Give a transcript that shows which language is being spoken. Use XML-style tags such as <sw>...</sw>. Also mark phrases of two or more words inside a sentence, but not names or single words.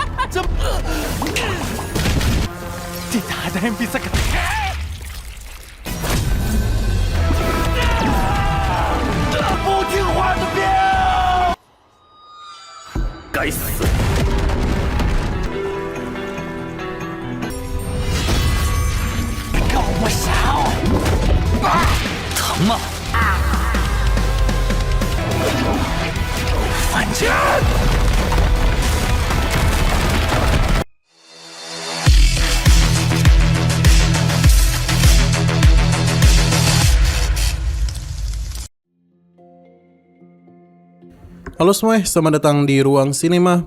<id>Tidak ada yang bisa ketika.</id> <zh>不听话的兵，该死！跟我上！疼吗？反击！</zh> <id>Halo semua, selamat datang di Ruang Sinema.</id>